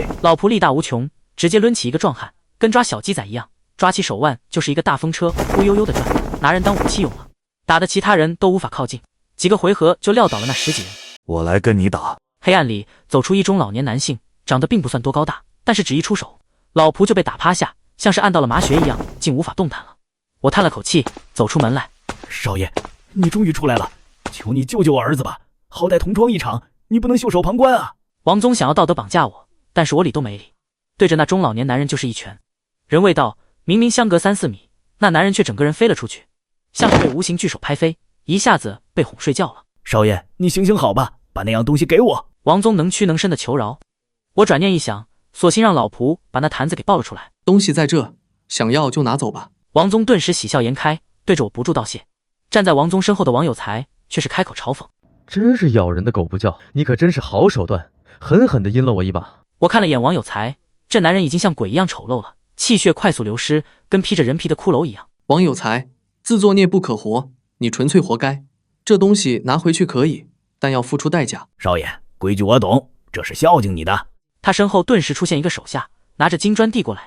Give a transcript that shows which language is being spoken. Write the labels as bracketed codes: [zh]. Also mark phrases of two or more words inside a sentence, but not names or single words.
[zh] 老僕力大無窮，直接掄起一個壯漢，跟抓小雞仔一樣，抓起手腕就是一個大風車，忽悠悠的轉，拿人當武器用了，打得其他人都無法靠近，幾個回合就撂倒了那10幾人。我來跟你打。黑暗裡走出一中老年男性，長得並不算多高大，但是只一出手，老僕就被打趴下，像是按到了麻穴一樣，竟無法動彈了。我嘆了口氣，走出門來。少爺，你終於出來了，求你救救我兒子吧，好歹同窗一場，你不能袖手旁觀啊！王宗想要道德綁架我，但是我理都沒理，對着那中老年男人就是一拳。人未到，明明相隔3、4米，那男人卻整個人飛了出去，像是被無形巨手拍飛，一下子被哄睡覺了。少爺，你行行好吧，把那樣東西給我。王宗能屈能伸的求饒，我轉念一想，索性讓老僕把那罈子給抱了出來。東西在這，想要就拿走吧。王宗頓時喜笑顏開，對着我不住道謝。站在王宗身後的王有才卻是開口嘲諷： 真是咬人的狗不叫，你可真是好手段，狠狠地陰了我一把。我看了眼王有才，這男人已經像鬼一樣醜陋了，氣血快速流失，跟披着人皮的骷髏一樣。王有才，自作孽不可活，你純粹活該。這東西拿回去可以，但要付出代價。少爺，規矩我懂，這是孝敬你的。他身後頓時出現一個手下，拿着金磚遞過來。